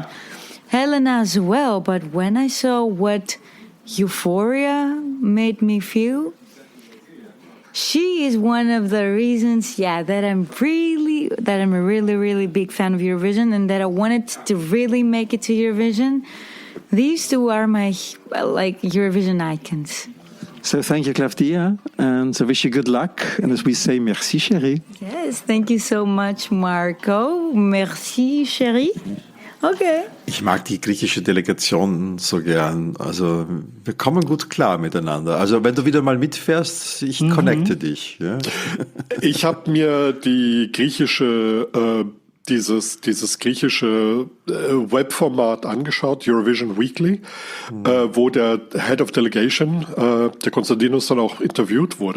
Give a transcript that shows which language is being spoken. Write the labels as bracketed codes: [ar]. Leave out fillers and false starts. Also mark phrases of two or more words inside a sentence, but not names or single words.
[en] Helena as well, but when I saw what Euphoria made me feel, she is one of the reasons, that I'm a really, really big fan of Eurovision and that I wanted to really make it to Eurovision. These two are my Eurovision icons. So thank you, Klavdia, and I wish you good luck. And as we say, [fr] merci, chérie. [en] Yes, thank you so much, Marco. [fr] Merci, chérie. [en] Okay. [de] Ich mag die griechische Delegation so gern. Also wir kommen gut klar miteinander. Also wenn du wieder mal mitfährst, ich connecte dich. Ja. Ich habe mir die griechische dieses griechische Webformat angeschaut, Eurovision Weekly, wo der [en] Head of Delegation, [de] der Konstantinos, dann auch interviewt wurde.